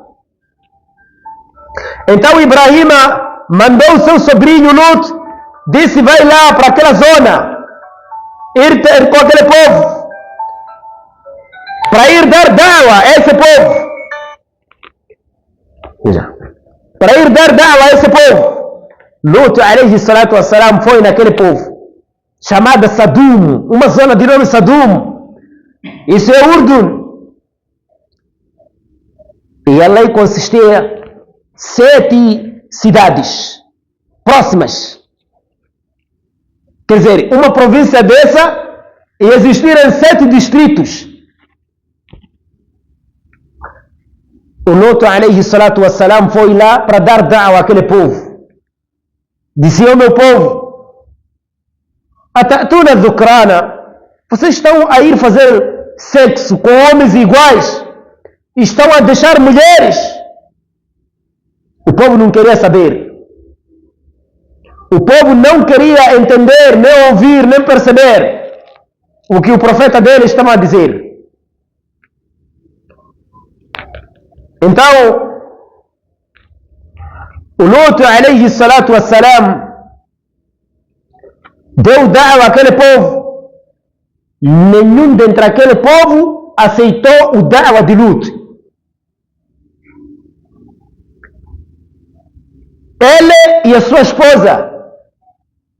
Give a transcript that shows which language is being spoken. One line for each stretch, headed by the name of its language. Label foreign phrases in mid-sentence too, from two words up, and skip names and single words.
Portuguese: Então Ibrahim mandou o seu sobrinho Lut, disse, vai lá para aquela zona, ir com aquele povo, para ir dar da'wa a esse povo. Para ir dar da'wa a esse povo.
Arabic: Lut, عليه الصلاة والسلام,
Portuguese: foi naquele povo, chamada Sadum, uma zona de nome Sadum. Isso é Urdun. E a lei consistia 7 cidades próximas. Quer dizer, uma província dessa e existirem 7 distritos. O Lut
Arabic: عليه الصلاة والسلام
Portuguese: foi lá para dar da'wa àquele povo. Disse, o meu povo,
Arabic: أتأتون ذكرانا,
Portuguese: vocês estão a ir fazer sexo com homens iguais? Estão a deixar mulheres? O povo não queria saber. O povo não queria entender, nem ouvir, nem perceber o que o profeta dele estava a dizer. Então, o Lut
Arabic: عليه الصلاة والسلام
Portuguese: deu da'wa àquele povo. Nenhum dentre aquele povo aceitou o da'wa de Lut. Ele e a sua esposa.